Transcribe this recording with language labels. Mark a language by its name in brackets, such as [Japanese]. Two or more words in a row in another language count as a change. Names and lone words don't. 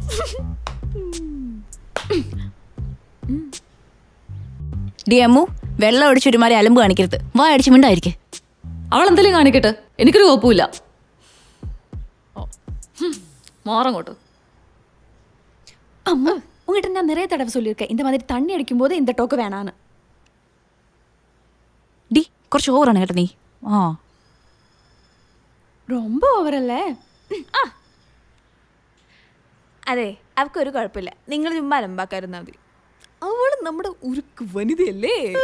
[Malayalam] ഡി അമ്മു, വെള്ളം ഒടിച്ചൊരുമാതിരി അലമ്പ് കാണിക്കരുത്. വാ അടിച്ചു മിണ്ടായിരിക്കെ. അവൾ എന്തെങ്കിലും കാണിക്കട്ടെ, എനിക്കൊരു കുഴപ്പമില്ല. മാറങ്ങോട്ട്. [Tamil] അമ്മ உங்ககிட்ட நான் நிறைய தடவை சொல்லியிருக்கேன், இந்த மாதிரி தண்ணி அடிக்கும் போது இந்த டோக்கு வேணான்னு. [Malayalam] ഡി കുറച്ച് ഓവറാണ് കേട്ടോ നീ. ரொம்ப ഓവറല്ലേ? അതെ, അവക്കൊരു കുഴപ്പമില്ല. നിങ്ങൾ ചുമ്മാ അലമ്പാക്കായിരുന്നാ മതി. അവള് നമ്മുടെ ഉരുക്ക് വനിതയല്ലേ?